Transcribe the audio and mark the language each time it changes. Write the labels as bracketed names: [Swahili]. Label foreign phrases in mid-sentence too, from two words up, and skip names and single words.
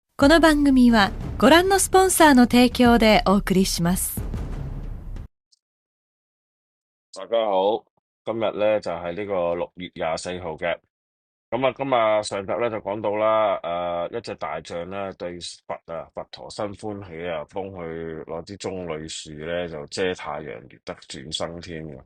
[Japanese] この番組はご覧のスポンサーの提供でお送りします。 [Cantonese] 大家好，今日咧就係呢個6月24號嘅。咁啊，上集咧就講到啦，一隻大象咧對佛陀新歡喜啊，幫佢攞啲棕櫚樹咧就遮太陽，而得轉生添嘅。